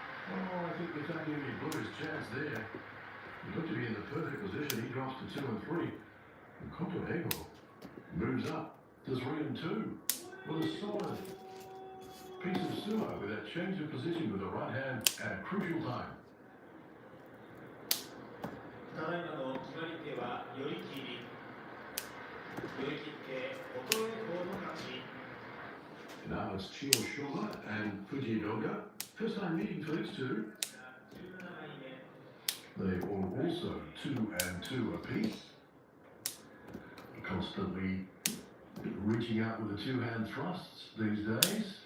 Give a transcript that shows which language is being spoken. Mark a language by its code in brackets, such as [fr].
[en] Oh, I think Takayumi blew his chance there. He looked to be in the perfect position. He drops to 2 and 3. And Koto Eiho moves up to 3 and 2 with a solid piece of sumo with that change of position with the right hand at a crucial time. [ja] ただいまの決まり手は寄り切り。寄り切って琴恵光の勝ち。 [en] Now it's Chio Shoma and Fuji Doga. First time meeting for these two. [ja] 17枚目。 [en] They are also 2 and 2 apiece. Constantly reaching out with the 2-hand thrusts these days.